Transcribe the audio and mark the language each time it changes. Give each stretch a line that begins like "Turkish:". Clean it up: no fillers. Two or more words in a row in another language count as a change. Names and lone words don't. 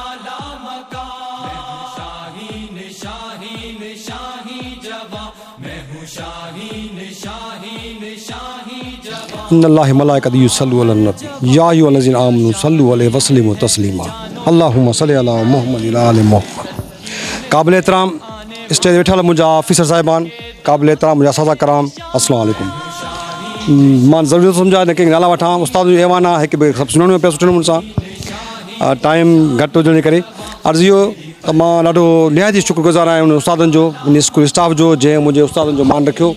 Hindi: मैं
Arabic: ان اللہ ملائکۃ یصلون علی النبی یا ایھا الذین آمنوا صلوا علیہ وسلموا تسلیما اللہم صلی علی محمد وعلی آل محمد.
Sindhi: قابل احترام اسٹیج ویٹھل मुंहिंजा ऑफिसर साहिबान, قابل احترام मुंहिंजा सादा कराम,
Arabic: السلام عليكم.
Sindhi: मां ज़रूरी थो सम्झां न कंहिं नाला वठां. उस्ताद जो ऐवान आहे, हिकु ॿिए सभु सुञाणो पिया सुठे नमूने सां. टाइम घटि हुजण जे करे अर्ज़ु इहो त मां ॾाढो निहायत ई शुक्रगुज़ार आहियां उन उस्तादनि जो, उन
English: school staff
Sindhi: जो जंहिं मुंहिंजे उस्तादनि जो मान रखियो.